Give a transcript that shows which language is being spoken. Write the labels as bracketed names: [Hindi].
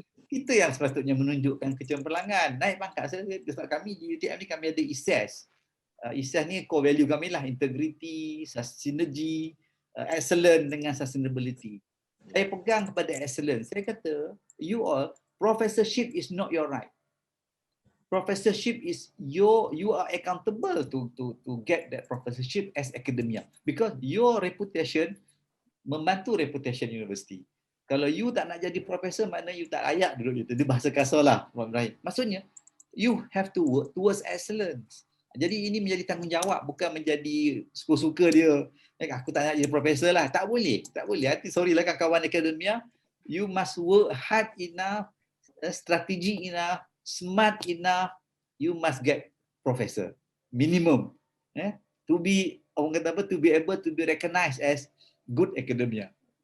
[Malay] Kita yang sepatutnya menunjukkan kecemerlangan. Naik pangkat. Sebab kami di UTM ni kami ada ISAS. ISAS ni [English] core value [Malay] kami lah, [English] integrity, synergy, excellence [Malay] dengan sustainability. Saya pegang kepada excellence. Saya kata, [English] you all, professorship is not your right. Professorship is you are accountable to get that professorship as academia, because your reputation [Malay] membantu [English] reputation university. [Malay] Kalau you tak nak jadi profesor, maknanya you tak layak duduk itu. Dia bahasa kasar lah, maksudnya [English] you have to work towards excellence. [Malay] Jadi ini menjadi tanggungjawab, bukan menjadi suka-suka dia. Aku tak nak jadi profesor lah, tak boleh. [English] Sorry [Malay] lah kawan akademia, [English] you must work hard enough, strategic enough, smart enough, you must get professor minimum, to be to be able to be recognized as good academia.